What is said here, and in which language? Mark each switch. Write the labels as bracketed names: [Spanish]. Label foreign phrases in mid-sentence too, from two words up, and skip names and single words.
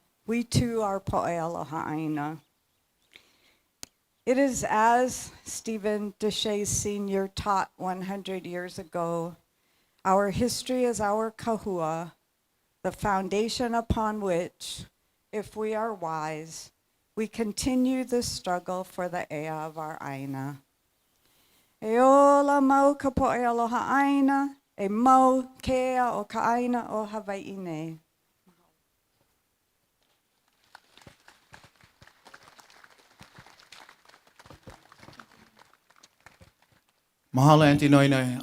[English] We too are [Hawaiian] Po'ealoha Aina. [English] It is as Stephen Deshay Sr. taught 100 years ago, our history is our kahua, the foundation upon which, if we are wise, we continue the struggle for the ea of our Aina. [Hawaiian] E ola mau ka po'ealoha Aina, e mau kea o ka Aina o Hawaii nei. [English] Mahalo, Auntie Noinoi.